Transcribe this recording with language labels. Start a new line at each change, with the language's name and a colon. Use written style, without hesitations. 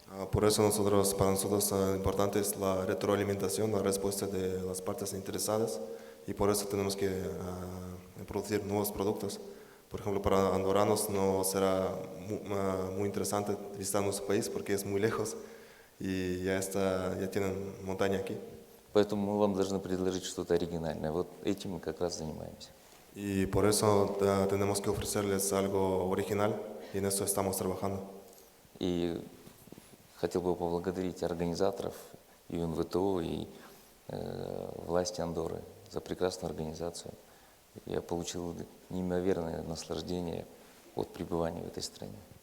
Spanish: Por eso para nosotros importante es la retroalimentación, la respuesta de las partes interesadas y por eso tenemos que producir nuevos productos. Por ejemplo, para andorranos no será muy interesante visitar nuestro país porque es muy lejos y ya tienen montaña aquí.
Russian: Поэтому мы вам должны предложить что-то оригинальное. Вот этим мы как раз занимаемся.
Spanish: Y por eso tenemos que ofrecerles algo original y en eso estamos trabajando.
Russian: И хотел бы поблагодарить организаторов и УНВТО, и власти Андорры за прекрасную организацию. Я получил неимоверное наслаждение от пребывания в этой стране.